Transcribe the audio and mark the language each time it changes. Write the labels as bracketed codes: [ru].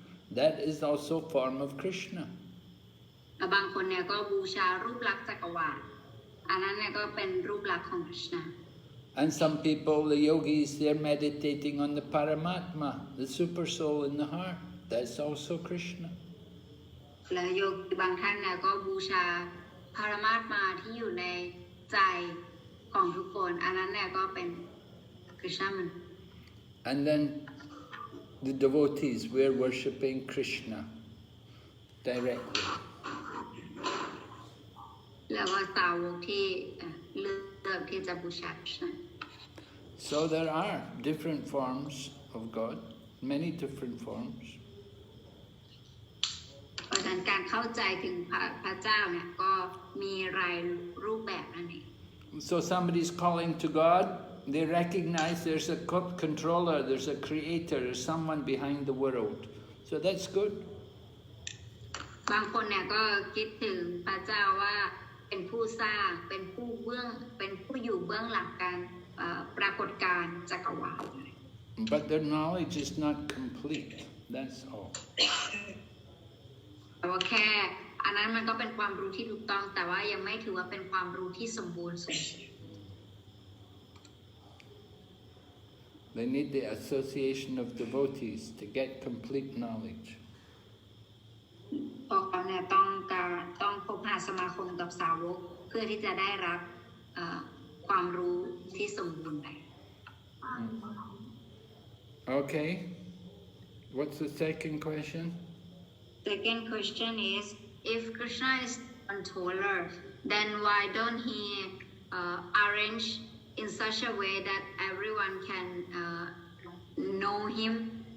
[en] That is also a form of Krishna. [th] บางคนเนี่ยก็บูชารูปลักษณ์จักรวาลอันนั้นเนี่ยก็เป็นรูปลักษณ์ของคริชนา [en] And some people, the yogis, they're meditating on the Paramatma, the super soul in the heart. That's also Krishna. [th] และโยคีบางท่านเนี่ยก็บูชาปรมาตมาที่อยู่ในใจของทุกคนอันนั้นเนี่ยก็เป็นคริชนา [en] And then the devotees, we're worshipping Krishna directly. [th] แล้วก็สาวกที่เลือกที่จะบูชาคริชนา [en] So there are different forms of God, many different forms. [th] เพราะฉะนั้นการเข้าใจถึงพระเจ้าเนี่ยก็มีหลายรูปแบบนั่นเอง [en] So somebody's calling to God, they recognize there's a controller, there's a creator, there's someone behind the world. So that's good. [th] บางคนเนี่ยก็คิดถึงพระเจ้าว่าเป็นผู้สร้างเป็นผู้อยู่เบื้องหลังการปรากฏการณ์จักรวาล [en] But their knowledge is not complete, that's all. [th] แต่ว่าแค่อันนั้นมันก็เป็นความรู้ที่ถูกต้องแต่ว่ายังไม่ถือว่าเป็นความรู้ที่สมบูรณ์สุด [en] They need the association of devotees to get complete knowledge. [th] พวกเขาเนี่ยต้องพบหาสมาคมกับสาวกเพื่อที่จะได้รับความรู้ที่สมบูรณ์ไป [en] Okay. What's the second question? Second question is, if Krishna is controller, then why don't he arrange in such a way that everyone can know him?